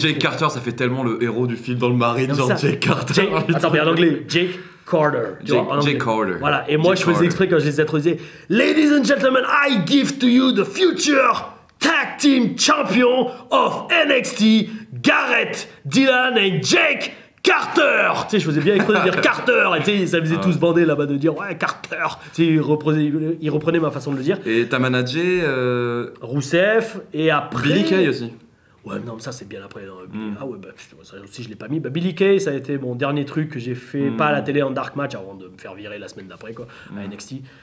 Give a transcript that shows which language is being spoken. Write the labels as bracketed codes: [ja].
[fr] Jake Carter, ça fait tellement le héros du film dans le Marine, genre Jake Carter. Attends, mais en anglais, Jake Carter. Jake Carter. Voilà, et moi je faisais exprès quand je les introduisais. [en] Ladies and gentlemen, I give to you the future tag team champion of NXT, Garrett Dillon and Jake Carter. [fr] Tu sais, je faisais bien exprès de dire Carter. Et tu sais, ça faisait tous bander là-bas de dire ouais, Carter. Tu sais, ils reprenaient ma façon de le dire. Et t'as managé Rousseff, et après. Billy Kay aussi. Ouais, non, mais ça c'est bien après. Ah ouais, bah, ça aussi je l'ai pas mis. Bah, Billy Kay, ça a été mon dernier truc que j'ai fait, pas à la télé en dark match, avant de me faire virer la semaine d'après, quoi, à NXT.